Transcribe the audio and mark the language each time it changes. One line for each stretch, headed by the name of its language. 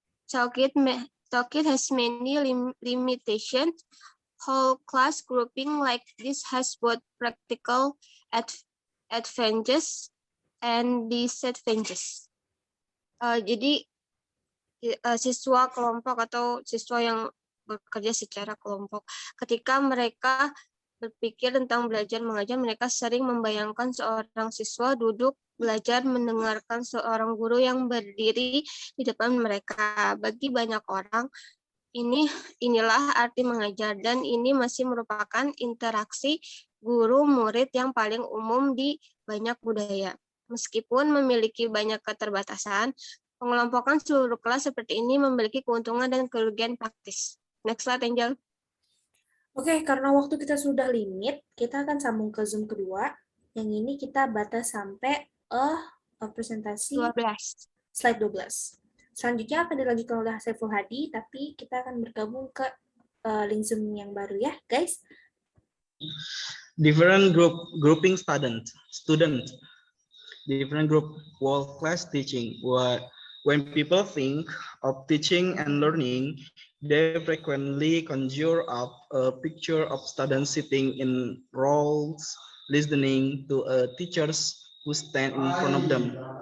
English: Talk it has many limitations. Whole class grouping like this has both practical advantages and disadvantages.
Indonesian: Jadi siswa kelompok atau siswa yang bekerja secara kelompok, ketika mereka berpikir tentang belajar mengajar, mereka sering membayangkan seorang siswa duduk belajar mendengarkan seorang guru yang berdiri di depan mereka. Bagi banyak orang, inilah arti mengajar, dan ini masih merupakan interaksi guru-murid yang paling umum di banyak budaya. Meskipun memiliki banyak keterbatasan, pengelompokan seluruh kelas seperti ini memiliki keuntungan dan kerugian praktis.
English: Next slide, Angel.
Indonesian: Oke, karena waktu kita sudah limit, kita akan sambung ke Zoom kedua. Yang ini kita batas sampai presentasi 12. Slide 12. Selanjutnya akan dilanjutkan oleh Saiful Hadi, tapi kita akan bergabung ke link Zoom yang baru ya, guys.
English: Different grouping student. Different group world class teaching. When people think of teaching and learning, they frequently conjure up a picture of students sitting in rows, listening to teachers who stand in front of them.